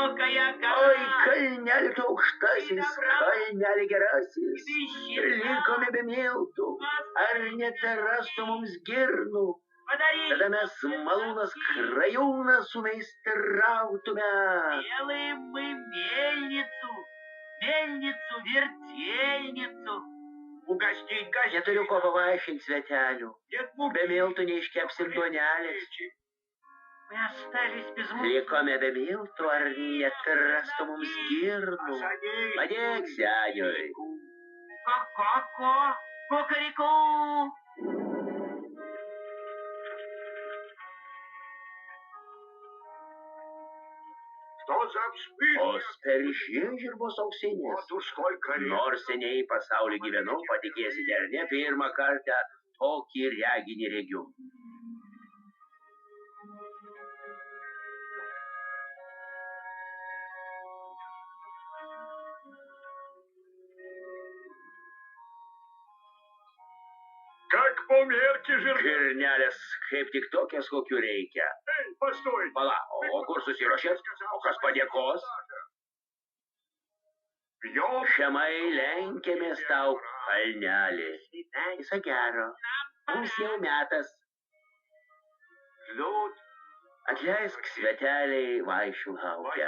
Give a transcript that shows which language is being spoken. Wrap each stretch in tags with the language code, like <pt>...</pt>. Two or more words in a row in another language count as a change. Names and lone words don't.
<lt>Oi, kalneli tu aukštasis, kalneli gerasis, likome be miltų, ar neterastų mums girnų, tada mes malūnas krajūną sumeistrautume.</lt> <ru>Делаем мы мельницу, вертельницу. Угостить гостей.</ru> <lt>Neturiu ko pavaišinti svetelių,</lt> <ru>Нет муки.</ru> <lt>be miltų neiškepsim duonelės.</lt> <ru>Мы остались без муки.</ru> <lt>Likome be miltų, ar neterastų mums girnų. Padėk seniui.</lt> <ru>Ко-ко-ко, кукареку. Что за вспышка?</ru> <lt>Os per žiežirbos auksinės.</lt> <ru>Вот уж сколько лет.</ru> <lt>Nors seniai pasaulyje gyvenau, patikėsite ar ne, pirmą kartą tokį reginį regiu.</lt> <ru>Как по мерке жирка.</ru> <lt>Girnelės kaip tik tokias, kokių reikia.</lt> <ru>Эй, постой.</ru> <lt>Pala, o kur susiruošėt? O kas padėkos?</lt> <ru>Пьем.</ru> <lt>Žemai lenkėmės tau, kalnelį. Viso gero. Mums jau metas.</lt> <ru>Ждут.</ru> <lt>Atleisk sveteliai vaišių laukia.</lt>